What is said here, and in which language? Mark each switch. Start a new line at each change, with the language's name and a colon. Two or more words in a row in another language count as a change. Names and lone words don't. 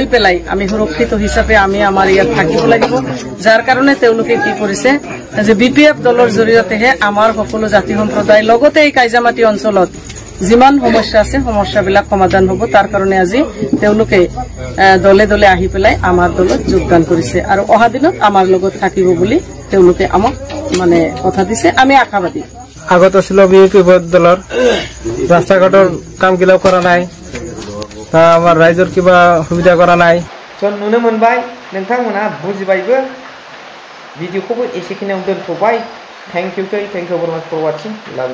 Assamese: পেলাই আমি সুৰক্ষিত হিচাপে আমি আমাৰ ইয়াত থাকিব লাগিব যাৰ কাৰণে তেওঁলোকে কি কৰিছে যে BPF দলৰ জৰিয়তেহে আমাৰ সকলো জাতি সম্প্ৰদায় লগতে এই কাইজামাটি অঞ্চলত যিমান সমস্যা আছে সমস্যাবিলাক সমাধান হ'ব তাৰ কাৰণে আজি তেওঁলোকে দলে দলে আহি পেলাই আমাৰ দলত যোগদান কৰিছে আৰু অহা দিনত আমাৰ লগত থাকিব বুলি তেওঁলোকে আমাক মানে কথা দিছে আমি আশাবাদী আগত ছিল BPF দলৰ ৰাস্তা ঘাটৰ কামগিলা কৰা নাই তা আমাৰ ৰাইজৰ কিবা সুবিধা কৰা নাই
Bodo: जों नुनो मोनबाय नोंथांमोना बुजिबायबो भिडिअखौबो एसेखिनियाव दोनथ'बाय
English: thank you very much for watching